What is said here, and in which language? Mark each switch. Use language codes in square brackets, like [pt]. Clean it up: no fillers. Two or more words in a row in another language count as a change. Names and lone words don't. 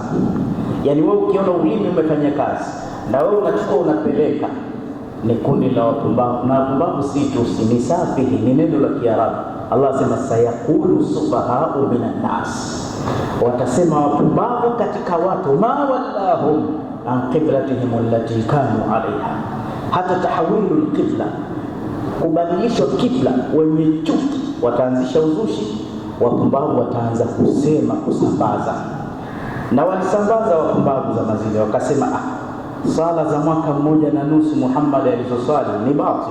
[sw] Yaani wewe ukiona ulimi umefanya kazi, na wewe unachukua unapeleka, ni kundi la wapumbavu. Na wapumbavu si tusi, ni safihi, ni neno la Kiarabu. Allah asema, [ar] سيقول السفهاء من الناس, [sw] watasema wapumbavu katika watu, [ar] ما ولاهم عن قبلتهم التي كانوا عليها. [sw] Hata [ar] تحويل القبلة, [sw] kubadilishwa kibla. Wenye chuki wataanzisha uzushi, wapumbavu wataanza kusema, kusambaza. Na walisambaza wapumbavu za mazile, wakasema sala za mwaka 1.5 Muhammad alizoswali ni batil.